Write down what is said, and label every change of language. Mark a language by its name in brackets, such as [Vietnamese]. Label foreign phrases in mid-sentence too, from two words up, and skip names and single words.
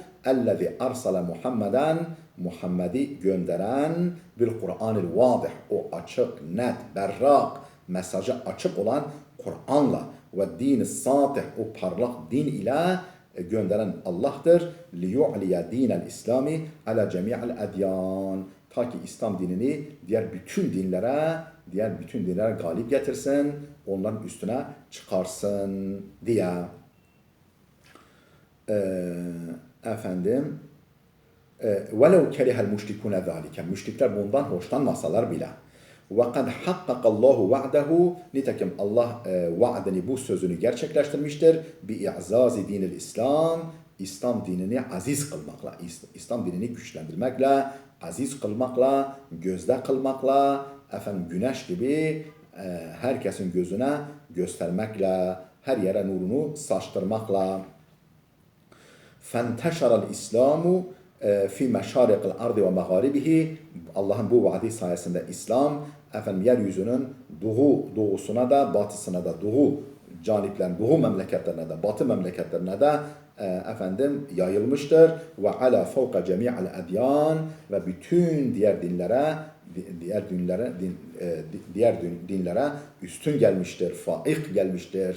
[Arabic] الذي أرسل محمدا, [Turkish] Muhammed'i gönderen [Arabic] بالقرآن الواضح, [Turkish] o açık, net, berrak, mesajı açık olan Kur'an'la [Arabic] والدين الساطع, [Turkish] o parlak din ile gönderen Allah'tır. [Arabic] ليعلي دين الإسلام على جميع الأديان. [Turkish] Ta ki İslam dinini diğer bütün dinlere galip getirsin, onların üstüne çıkarsın diye. [Arabic] وَلَوْ كَرِهَ الْمُشْرِكُونَ ذَٰلِكَ. [Turkish] Müşrikler bundan hoşlanmasalar bile. [Arabic] وَقَدْ حَقَّقَ اللّٰهُ وَعْدَهُ. [Turkish] Nitekim Allah vaadini, bu sözünü gerçekleştirmiştir. [Arabic] بِاِعْزَازِ دين الإسلام. [Turkish] İslam dinini aziz kılmakla, İslam dinini güçlendirmekle, aziz kılmakla, gözde kılmakla, güneş gibi herkesin gözüne göstermekle, her yere nurunu saçtırmakla. [Arabic] فَانْتَشَرَ الْإِسْلَامُ في مشارق الأرض ومغاربه. [Turkish] Allah'ın bu vaadi sayesinde İslam yeryüzünün doğusuna da batısına da, doğu memleketlerine de batı memleketlerine de yayılmıştır. [Arabic] وعلا فوق جميع الأديان, [Turkish] ve bütün diğer dinlere üstün gelmiştir, faik gelmiştir.